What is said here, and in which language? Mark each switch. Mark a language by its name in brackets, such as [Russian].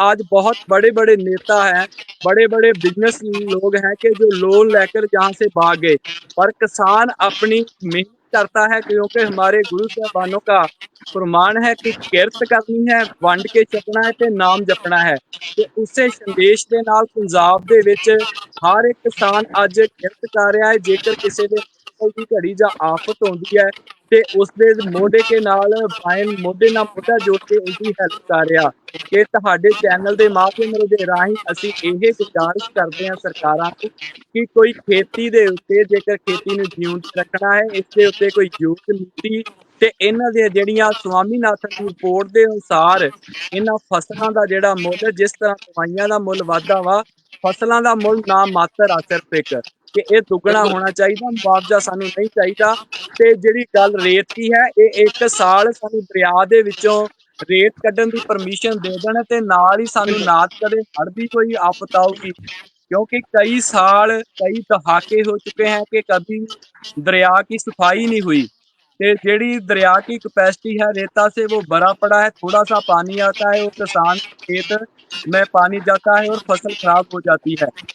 [Hindi] आज बहुत बड़े बड़े नेता हैं, बड़े बड़े बिजनेस लोग हैं कि जो लोन लेकर जहाँ से भाग गए, पर किसान अपनी मेहनत करता है, क्योंकि हमारे गुरु साहबानों का फरमान है कि [Punjabi] किरत करनी है, वंड के छकना है ते नाम जपना है। ਤੇ ਉਸੇ ਸੰਦੇਸ਼ ਦੇ ਨਾਲ ਪੰਜਾਬ ਦੇ ਵਿੱਚ ਹਰ ਇੱਕ ਕਿਸਾਨ ਅੱਜ ਕਿਰਤ ਕਰ ਰਿਹਾ ਹੈ। ਜੇਕਰ ਕਿਸੇ ਦੇ ਮੁਸ਼ਕਲ ਦੀ ਘੜੀ ਜਾਂ ਆਫਤ ਆਉਂਦੀ ਹੈ ਤੇ ਉਸਦੇ ਮੋਢੇ ਕੇ ਨਾਲ ਬਾਏਂ ਮੋਢੇ ਨਾਲ ਮੋਢਾ ਜੋੜ ਕੇ ਉਸਦੀ ਹੈਲਪ ਕਰ ਰਿਹਾ। ਕਿ ਤੁਹਾਡੇ ਚੈਨਲ ਦੇ ਮਾਧਿਅਮ ਦੇ ਰਾਹੀਂ ਅਸੀਂ ਇਹ ਗੁਜ਼ਾਰਿਸ਼ ਕਰਦੇ ਹਾਂ ਸਰਕਾਰਾਂ ਨੂੰ ਕਿ ਕੋਈ ਖੇਤੀ ਦੇ ਉੱਤੇ, ਜੇਕਰ ਖੇਤੀ ਨੂੰ ਜਿਉਂਦੀ ਰੱਖਣਾ ਹੈ, ਇਸ ਦੇ ਉੱਤੇ ਕੋਈ ਯੋਗ ਨੀਤੀ ਤੇ ਇਹਨਾਂ ਦੀਆਂ ਜਿਹੜੀਆਂ ਸਵਾਮੀਨਾਥਨ ਦੀ ਰਿਪੋਰਟ ਦੇ ਅਨੁਸਾਰ ਇਹਨਾਂ ਫਸਲਾਂ ਦਾ ਜਿਹੜਾ ਮੁੱਲ, ਜਿਸ ਤਰ੍ਹਾਂ ਦਵਾਈਆਂ ਦਾ ਮੁੱਲ ਵਾਧਾ ਵਾ, ਫਸਲਾਂ ਦਾ ਮੁੱਲ ਨਾ ਮਾਤਰ ਆ ਸਿਰਫ ਇੱਕ, ਕਿ ਇਹ ਦੁੱਗਣਾ ਹੋਣਾ ਚਾਹੀਦਾ। ਮੁਆਵਜ਼ਾ ਸਾਨੂੰ ਨਹੀਂ ਚਾਹੀਦਾ। ਤੇ ਜਿਹੜੀ ਗੱਲ ਰੇਤ ਦੀ ਹੈ, ਇਹ 1 ਸਾਲ ਸਾਨੂੰ ਦਰਿਆ ਦੇ ਵਿੱਚੋਂ ਰੇਤ ਕੱਢਣ ਦੀ ਪਰਮਿਸ਼ਨ ਦੇ ਦੇਣ ਤੇ ਨਾਲ ਹੀ ਸਾਨੂੰ ਨਾ ਕਦੇ ਹੜ੍ਹ ਦੀ ਕੋਈ ਆਫਤ ਆਊਗੀ। [Hindi] क्योंकि कई साल, कई दहाके हो चुके हैं कि कभी दरिया की सफाई नहीं हुई। [Punjabi] ते जेड़ी [Hindi] दरिया की कैपेसिटी है रेता से, वो भरा पड़ा है, थोड़ा सा पानी आता है और किसान खेत में पानी जाता है और फसल खराब हो जाती है।